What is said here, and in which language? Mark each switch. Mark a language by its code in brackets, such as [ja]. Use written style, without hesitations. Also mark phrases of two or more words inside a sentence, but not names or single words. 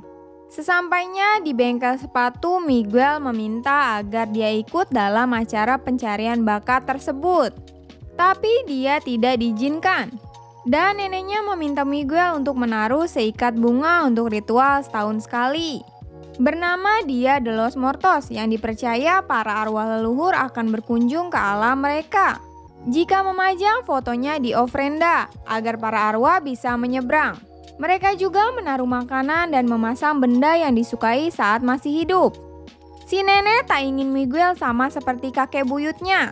[id] Sesampainya di bengkel sepatu, Miguel meminta agar dia ikut dalam acara pencarian bakat tersebut. Tapi dia tidak diizinkan. Dan neneknya meminta Miguel untuk menaruh seikat bunga untuk ritual setahun sekali, bernama Dia de los Muertos, yang dipercaya para arwah leluhur akan berkunjung ke alam mereka jika memajang fotonya di ofrenda agar para arwah bisa menyeberang. Mereka juga menaruh makanan dan memasang benda yang disukai saat masih hidup. Si nenek tak ingin Miguel sama seperti kakek buyutnya.